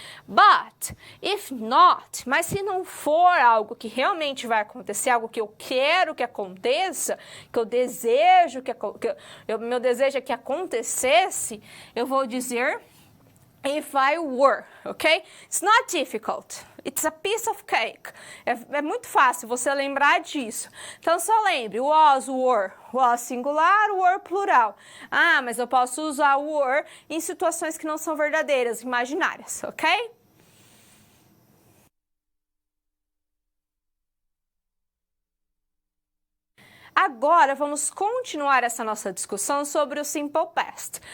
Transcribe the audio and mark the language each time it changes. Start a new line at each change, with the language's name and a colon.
English: But, if not,
Portuguese: mas se não for algo que realmente vai acontecer, algo que eu quero que aconteça, que eu desejo meu desejo é que acontecesse, eu vou dizer
English: if I were,
Portuguese: ok?
English: It's not difficult. It's a piece of cake.
Portuguese: É muito fácil você lembrar disso. Então, só lembre, was, were.
English: Was singular, were plural.
Portuguese: Ah, mas eu posso usar were em situações que não são verdadeiras, imaginárias, ok? Agora, vamos continuar essa nossa discussão sobre o Simple Past.